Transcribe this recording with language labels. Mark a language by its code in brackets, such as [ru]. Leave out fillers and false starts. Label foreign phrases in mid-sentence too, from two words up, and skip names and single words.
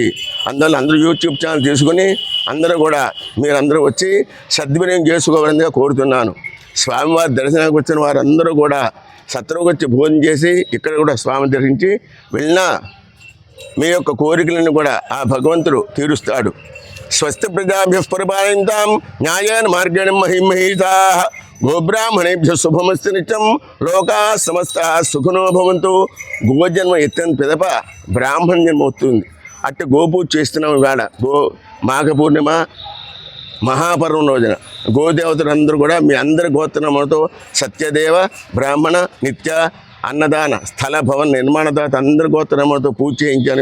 [te] అందువల్ల అందరూ [en] YouTube channel [te] తీసుకుని అందరూ కూడా మీరందరూ వచ్చి సద్వినియోగం చేసుకోవాలని కోరుతున్నాను. స్వామివారి దర్శనానికి వచ్చిన వారందరూ కూడా సత్రంకి వచ్చి భోజనం చేసి ఇక్కడ కూడా స్వామిని దర్శించి వెళ్ళినా మీ యొక్క కోరికలను కూడా ఆ భగవంతుడు తీరుస్తాడు. [sa] స్వస్తి ప్రజాభ్య పరిపాలయంతాం న్యాయేన మార్గేణ మహిమహీతాః గోబ్రాహ్మణేభ్య శుభమస్తు నిత్యం లోకా సమస్తాః సుఖినో భవంతు. [te] గోజన్మ ఎత్తిన పిదప బ్రాహ్మణ జన్మ అవుతుంది. అట్ట గోపూజ చేస్తున్నాం. ఇవాళ మాఘ పూర్ణిమ మహాపర్వం రోజున గోదేవతలందరూ కూడా మీ అందరి గోత్రములతో సత్యదేవ బ్రాహ్మణ నిత్య అన్నదాన స్థల భవన నిర్మాణ తర్వాత అందరి గోత్రములతో పూజ చేయించాను.